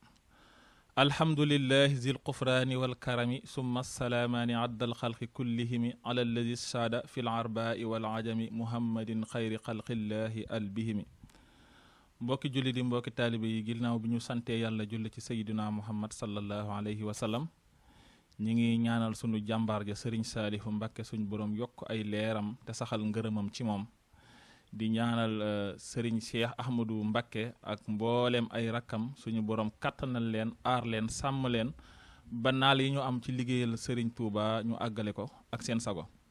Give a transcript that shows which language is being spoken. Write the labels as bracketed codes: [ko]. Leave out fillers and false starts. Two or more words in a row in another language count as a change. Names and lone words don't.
[ar] الحمد لله ذي القفران والكرم ثم السلامان عد الخلق كلهم على الذي الساد في العرباء والعجم محمد خير خلق الله البهم [wo] mbokki julli di mbokki taalibe yi ginnaaw bi ñu sante yàlla julli ci sayyidina muhammad [ar] صلى الله عليه وسلم [wo] ñi ngi ñaanal sunu jàmbaar ja sëriñ Saalihu Mbàkke suñ borom yokk ay leeram te saxal ngërëmam ci moom di ñaanal sëriñ Cheikh Ahmadou Mbàkke ak mboolem ay rakkam suñu borom kattanal leen aar leen sàmm leen ba naal yi ñu am ci liggéeyal sëriñ Touba ñu àggale ko ak seen sago